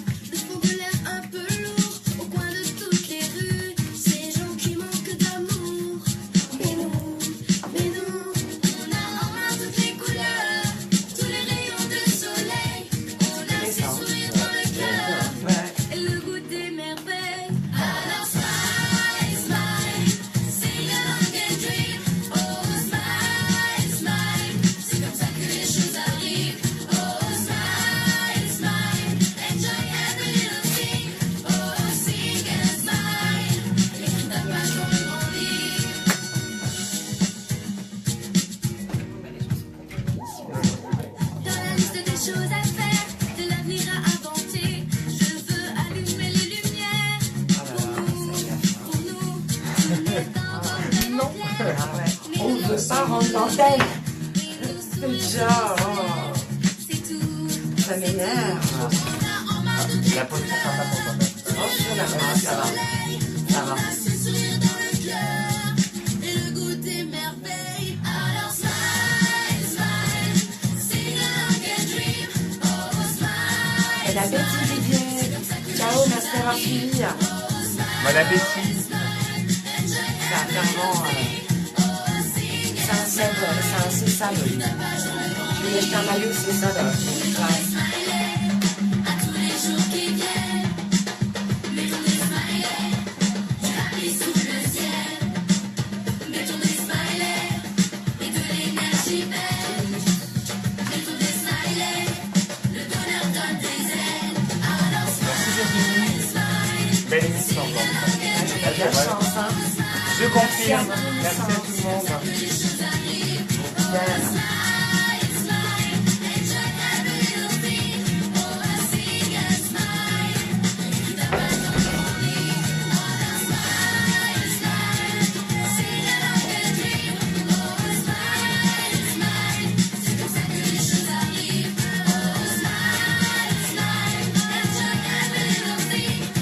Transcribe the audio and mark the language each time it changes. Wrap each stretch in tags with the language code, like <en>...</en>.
<fr>Le fond de l'air un peu lourd, au coin de toutes les rues, ces gens qui manquent d'amour. Mais nous, on a en main toutes les couleurs, tous les rayons de soleil, on a ces sourires dans le cœur. Ouais. Et le goût des merveilles.</fr> <en>Alors smile, smile, sing along and dream. Oh smile, smile,</en> <fr>c'est comme ça que les choses arrivent.</fr> <en>Oh smile, smile, enjoy every little thing. Oh sing and smile,</en> <fr>et ta passion grandit. Dans la liste des choses à faire, de l'avenir à inventer, je veux allumer les lumières. Ah là là, ça y est. Pour nous, tout est en bord de pierre. Ah ouais. On ne veut pas rendre l'antenne. Déjà, oh, C'est tout. ça m'énerve. On a en main toutes La production sera pas contente. Oh, je suis là. Ah, ça va. Ça va. ce sourire dans le cœur et le goût des merveilles.</fr> <en>Alors smile, smile, sing along and dream. Oh smile,</en> <fr>Et la bêtise, Didier. Ciao, Master Archie. Bon appétit. C'est un fervent. C'est un sésame, lui. Je lui ai acheté un maillot, c'est ça, là. Ouais. à tous les jours qui viennent. Mettons des smileys, tapis sous le ciel. Mettons des smileys et de l'énergie belle. Mettons des smileys, le bonheur donne des ailes.</fr> <en>Alors smile, smile,</en> <fr>Belle émission encore. T'as de la chance, hein. Je confirme. Merci à tout le monde. Bien.</fr> <en>smile, smile, enjoy every little thing. Oh, sing and smile,</en> <fr>ta passion grandit.</fr> <en>Alors smile, smile, sing along and dream. Oh, smile, smile,</en> <fr>c'est comme ça que les choses arrivent.</fr> <en>Oh, smile, smile, enjoy every little thing.</en>